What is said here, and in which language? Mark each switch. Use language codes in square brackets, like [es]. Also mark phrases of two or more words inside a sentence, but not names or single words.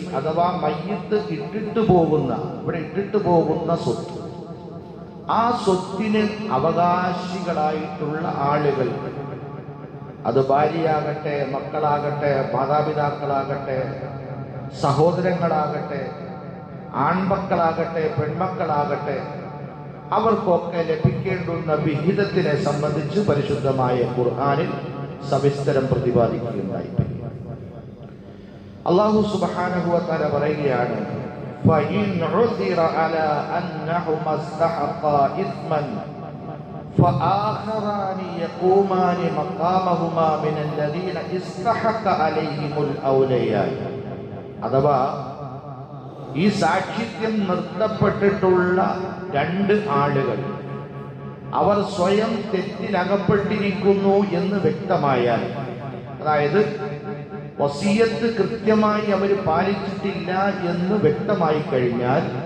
[ml] അഥവാ മയ്യിത്ത് ഇട്ടിട്ട് പോകുന്ന സ്വത്ത്, ആ സ്വത്തിന് അവകാശികളായിട്ടുള്ള ആളുകൾ, അത് ഭാര്യയാകട്ടെ, മക്കളാകട്ടെ, മാതാപിതാക്കളാകട്ടെ, സഹോദരങ്ങളാകട്ടെ, ആൺമക്കളാകട്ടെ, പെൺമക്കളാകട്ടെ, അവർക്കൊക്കെ ലഭിക്കേണ്ടുന്ന വിഹിതത്തിനെ സംബന്ധിച്ച് പരിശുദ്ധമായ ഖുർആനിൽ സവിസ്തരം പ്രതിപാദിക്കുകയുണ്ടായി. [ar] الله سبحانه وتعالى [ml] പറയുകയാണ്, [ar] فَإِنْ عُثِرَ عَلَى أَنَّهُمَا اسْتَحَقَّا إِثْمًا فَآخَرَانِ يَقُومَانِ مَقَامَهُمَا مِنَ الَّذِينَ اسْتَحَقَّ عَلَيْهِمُ الْأَوْلِيَاءُ. [ml] അഥവാ ഈ സാക്ഷിത്യം നിർത്തപ്പെട്ടിട്ടുള്ള 2 ആളുകൾ അവർ സ്വയം തെറ്റിലകപ്പെട്ടിരിക്കുന്നു എന്ന് വ്യക്തമായാൽ, അതായത് വസിയത്ത് കൃത്യമായി അവർ പാലിച്ചിട്ടില്ല എന്ന് വ്യക്തമായി കഴിഞ്ഞാൽ,